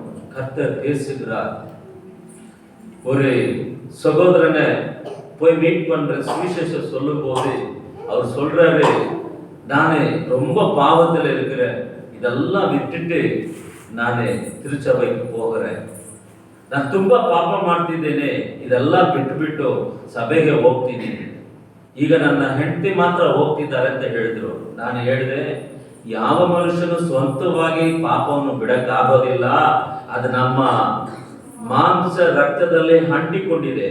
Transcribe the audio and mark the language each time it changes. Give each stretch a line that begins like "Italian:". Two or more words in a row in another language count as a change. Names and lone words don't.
Tamil: கர்த்தர் பேசுகிறார். ஒரு சகோதரனை போய் மீட் பண்ற சுவிசேஷம் சொல்லும் போது அவர் சொல்றாரு, நானு ரொம்ப பாவத்தில் இருக்கிறேன், இதெல்லாம் விட்டுட்டு நானு திருச்சபைக்கு போகிறேன்.
Kannada: ನಾನು ತುಂಬಾ ಪಾಪ ಮಾಡ್ತಿದ್ದೇನೆ, ಇದೆಲ್ಲ ಬಿಟ್ಟು ಸಭೆಗೆ ಹೋಗ್ತೀನಿ. ಈಗ ನನ್ನ ಹೆಂಡತಿ ಮಾತ್ರ ಹೋಗ್ತಿದ್ದಾರೆ ಅಂತ ಹೇಳಿದ್ರು. ನಾನು ಹೇಳಿದೆ, ಯಾವ ಮನುಷ್ಯನು ಸ್ವಂತವಾಗಿ ಪಾಪವನ್ನು ಬಿಡಕ್ಕಾಗೋದಿಲ್ಲ. ಅದು ನಮ್ಮ ಮಾಂಸ ರಕ್ತದಲ್ಲಿ ಅಂಟಿಕೊಂಡಿದೆ.